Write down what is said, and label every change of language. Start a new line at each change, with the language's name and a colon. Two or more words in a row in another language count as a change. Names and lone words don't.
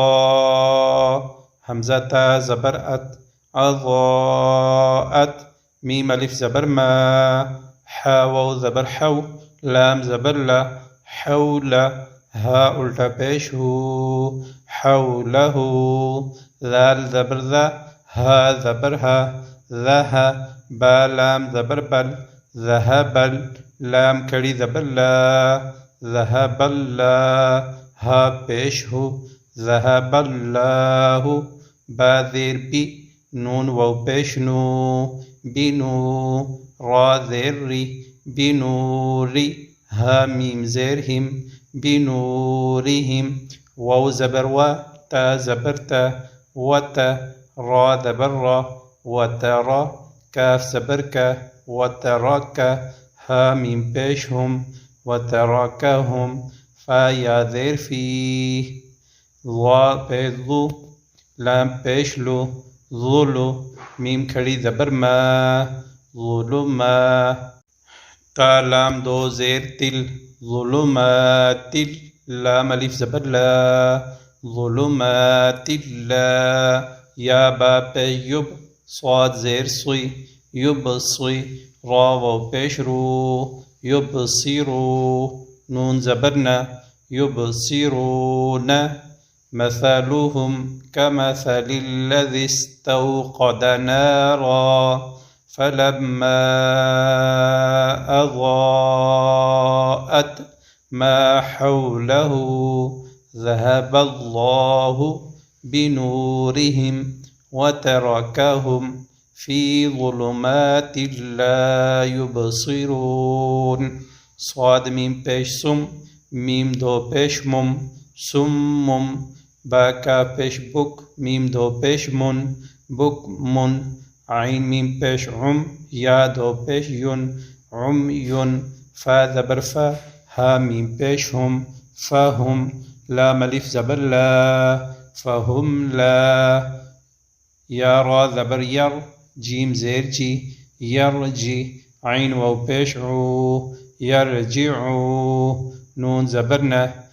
Urdu: ہمزہ تا زبر ات، اضاءت. میم الف زبر ما، حا واو زبر حو، لام زبر لا، حولا. ہا الٹا پیش ہُ، حولہٗ. ذال زبر ذا, ہا زبر ہا، ذہا. با لام زبر بل، ذہبل. لام کھڑی زبر لا، ذہبلا. ہا پیش ہُ، ذہب اللہُ. با زیر بی، نون واو پیش نو، بنو. را زیر ری، بنوری. ہا میم زیر ہِم، بنورہم. واو زبر وا, تا زبر تا، وتا. را زبر را، وترا۔ کاف زبر کا، وتراکا. ہا میم پیش ہم، وترکہم. فا یا زیر فی، ظا پیش ظُ، لام پیش لُ، ظُلُ. میم کھڑی زبر ما، ظلما. تا لام دو زیر تِل, ظلماتِل.
Arabic: لام ألف زبر لا ظلمات لا يا با يب صاد زير صي يبصي را و بشرو يبصروا نون زبرنا يبصرون مثلهم كمثل الذي استوقد نارا فلما أضاءت ما حوله ذهب الله بنورهم وتركهم في ظلمات لا يبصرون
Urdu: صاد ميم پیش سم ميم دو پیش مم سم با کا پیش بک ميم دو پیش من بک من عين ميم پیش عم یا دو پیش ين عم ين فا زبر فا ها ميم پیش هم فهم لام ألف زبر لا فهم لا يا را زبر ير جيم زير جي يرجي عين واو پیش عو يرجعوا نون زبرنا